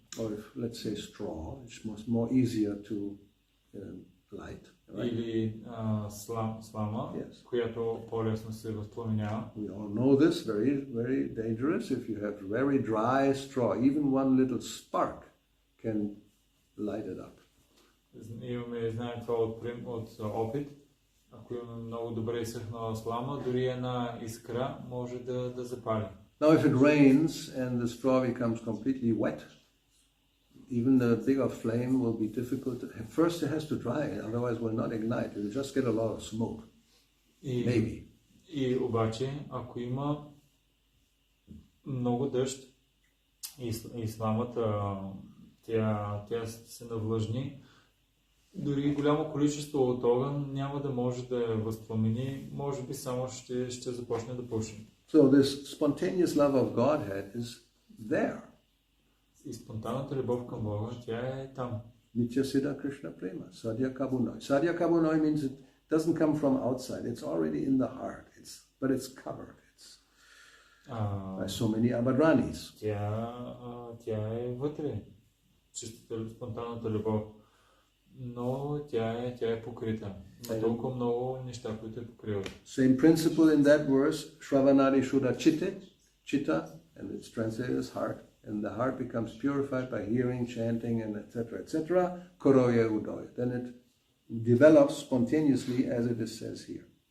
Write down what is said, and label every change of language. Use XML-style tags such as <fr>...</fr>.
<en>Or if, let's say, straw, it's more easier to light. Right?</en> <bg>Или слама,</bg> <en>Yes.</en> <bg>която по-лесно се възпламенява.</bg> <en>We all know this, very, very dangerous. If you have very dry straw, even one little spark can light it up.</en> <bg>Знаем това от опит. Ако имаме много добре изсъхнала слама, дори една искра може да запали.</bg> <en>Now if it rains and the straw becomes completely wet, even the bigger flame will be difficult. First it has to dry, otherwise it will not ignite. It will just get a lot of smoke. Maybe.</en> <bg>И обаче, ако има много дъжд и сламата тя се навлажни, дори голямо количество от огън няма да може да я възпламени, може би само ще започне да пуши.</bg> <en>So this spontaneous love of Godhead is there.</en> <bg>И спонтанната любов към Бога, тя е там.</bg> <bn>Nitya Siddha Krishna Prema, Sadhya Kabunoi.</bn> <en>Sadhya Kabunoi means it doesn't come from outside, it's already in the heart, but it's covered. By so many abadranis.</en> <bg>Тя е вътре, чистата спонтанната любов, но тя е покрита. Но толкова много неща, които е покриват.</bg> <en>Same principle in that verse, Shravanadi Shuddha Chitta, and it's translated as heart, and the heart becomes purified by hearing, chanting, and etc. Koroya Udoy. Then it develops spontaneously, as it says here.</en>